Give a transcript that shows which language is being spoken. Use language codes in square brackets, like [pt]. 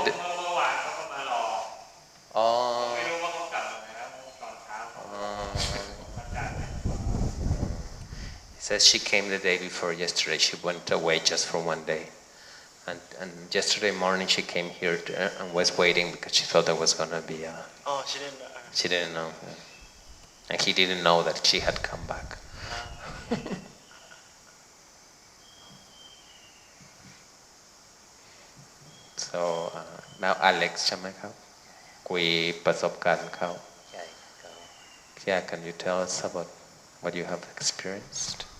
[th] เมื่อวานเขาก็มารอไม่รู้ว่าเขากลับมาแล้วตอนเช้าอาจารย์ [en] He says she came the day before yesterday. She went away just for one day, and yesterday morning she came here and was waiting because she thought there was gonna be a. She didn't know. She didn't know, and he didn't know that she had come back. So now [th] Alex ใช่ไหมครับคุยประสบการณ์เขา ใช่เขา [en] Yeah, can you tell us about what you have experienced?